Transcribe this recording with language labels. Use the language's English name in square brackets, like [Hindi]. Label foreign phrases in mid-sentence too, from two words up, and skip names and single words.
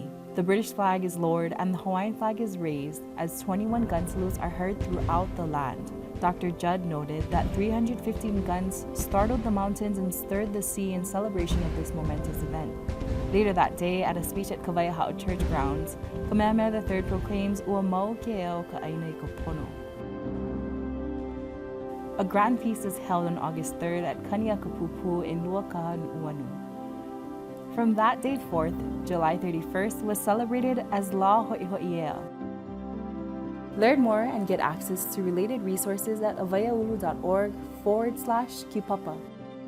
[English] The British flag is lowered and the Hawaiian flag is raised as 21 gun salutes are heard throughout the land. Dr. Judd noted that 315 guns startled the mountains and stirred the sea in celebration of this momentous event. Later that day, at a speech at Kauikeaouli Church grounds, Kamehameha III proclaims [Hawaiian] "Ua mau ke ea o ka ʻāina I ka pono." [English] A grand feast is held on August 3rd at Kaniakapupu in Luakahanuanu. From that date forth, July 31st was celebrated as La Hoʻihoʻi Ea. Learn more and get access to related resources at avaiaulu.org/kipapa.